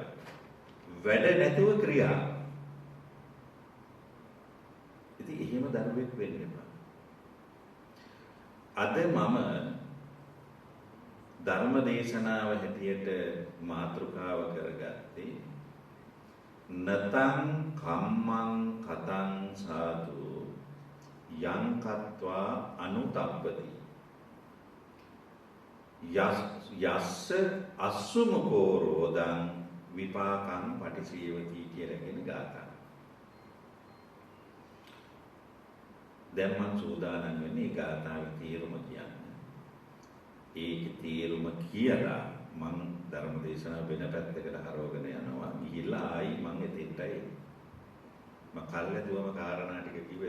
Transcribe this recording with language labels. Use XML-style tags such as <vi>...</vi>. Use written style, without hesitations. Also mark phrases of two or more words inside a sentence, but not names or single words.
<si>වැඩ නැතුව ක්‍රියා. ඉතින් එහෙම දරුවෙක් වෙන්න එපා. අද මම ධර්ම දේශනාව හැටියට මාතෘකාව කරගත්තේ</si> <pi>නතං කම්මං කතං සාදු යං කତ୍වා අනුතප්පති යස්ස අස්සුමකෝ රෝදං විපාකං පටිසේවති</pi> <si>කියලා කියන ගාථා. දැන් මම සූදානම් වෙන්නේ ගාථාවේ තේරුම කියන්න. ඒකේ තේරුම කියලා මම ධර්ම දේශනාව වෙන පැත්තකට හරවගෙන යනවා. ගිහිල්ලා ආයි මම එතෙන්ට එයි. මම කල්ලාදුවම කාරණා ටික කිව්වේ.</si>